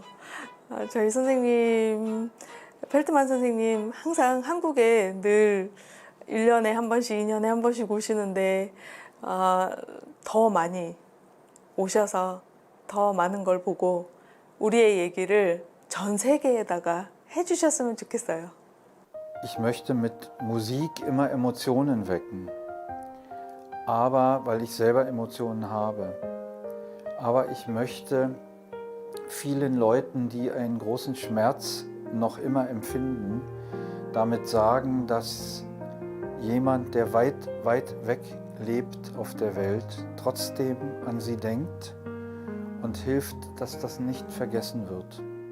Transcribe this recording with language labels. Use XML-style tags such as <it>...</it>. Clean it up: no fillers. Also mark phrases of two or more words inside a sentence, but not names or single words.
<ko>저희 선생님, 펠트만 선생님 항상 한국에 늘 1년에 한 번씩, 2년에 한 번씩 오시는데 더 많이 오셔서 더 많은 걸 보고 우리의 얘기를 전 세계에다가 해주셨으면 좋겠어요.</ko> <de>Ich möchte mit Musik immer Emotionen wecken. Aber, weil ich selber Emotionen habe. Aber ich möchte vielen Leuten, die einen großen Schmerz noch immer empfinden, damit sagen, dass jemand, der weit, weit weg lebt auf der Welt, trotzdem an sie denkt und hilft, dass das nicht vergessen wird.</de>